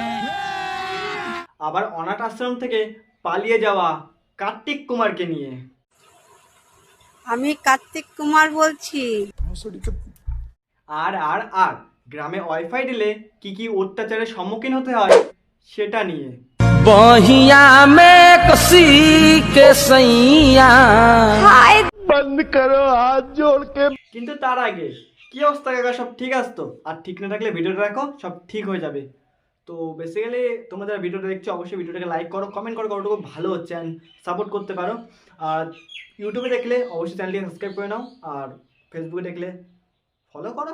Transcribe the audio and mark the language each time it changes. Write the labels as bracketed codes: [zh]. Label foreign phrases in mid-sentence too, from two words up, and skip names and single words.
[bn] আবার অনাথ আশ্রম থেকে পালিয়ে যাওয়া কার্তিক কুমারকে নিয়ে। আমি কার্তিক কুমার বলছি। আর আর আর গ্রামে ওয়াইফাই দিলে কি কি অত্যাচারের সম্মুখীন হতে হয় সেটা নিয়ে। [hi] बहिया में कसी के सैया बंद करो हाथ जोड़ के। [bn] কিন্তু তার আগে কি অবস্থা কাকা, সব ঠিক আছে তো? আর ঠিক না থাকলে ভিডিওটা দেখো, সব ঠিক হয়ে যাবে। তো বেসিক্যালি তোমরা যারা ভিডিওটা দেখছো অবশ্যই ভিডিওটাকে লাইক করো, কমেন্ট করো, কতটুকু ভালো হচ্ছে [en] and support [bn] করতে পারো। আর ইউটিউবে দেখলে অবশ্যই চ্যানেলটিকে সাবস্ক্রাইব করে নাও, আর ফেসবুকে দেখলে ফলো করো।